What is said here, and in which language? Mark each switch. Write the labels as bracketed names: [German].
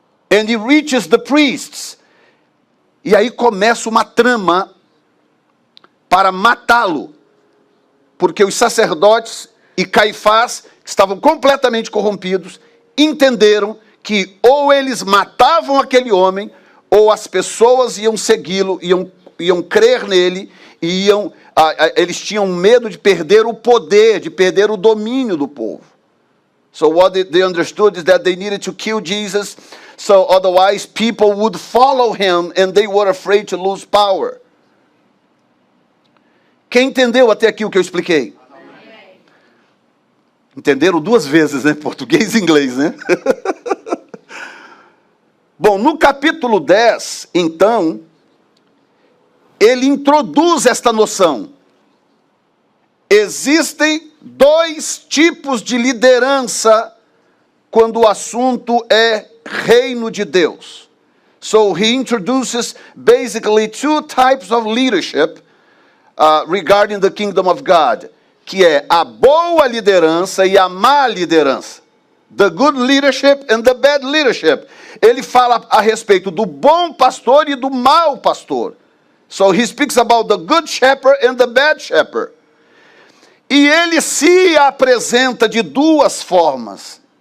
[English] And it reaches the priests. [Portuguese] E aí começa uma trama para matá-lo. Porque os sacerdotes e Caifás, que estavam completamente corrompidos, entenderam que ou eles matavam aquele homem, ou as pessoas iam segui-lo, iam crer nele, e eles tinham medo de perder o poder, de perder o domínio do povo. [English] So what they understood is that they needed to kill Jesus, so otherwise people would follow him and they were afraid to lose power. [Portuguese] Quem entendeu até aqui o que eu expliquei? Entenderam 2 vezes, né? Português e inglês, né? Bom, no capítulo 10, então, ele introduz esta noção. Existem 2 tipos de liderança quando o assunto é reino de Deus. [English] So he introduces basically 2 types of leadership regarding the kingdom of God, [Portuguese] que é a boa liderança e a má liderança. [English] The good leadership and the bad leadership. [Portuguese] Ele fala a respeito do bom pastor e do mau pastor. [English] So he speaks about the good shepherd and the bad shepherd. [Portuguese] E ele se apresenta de 2 formas.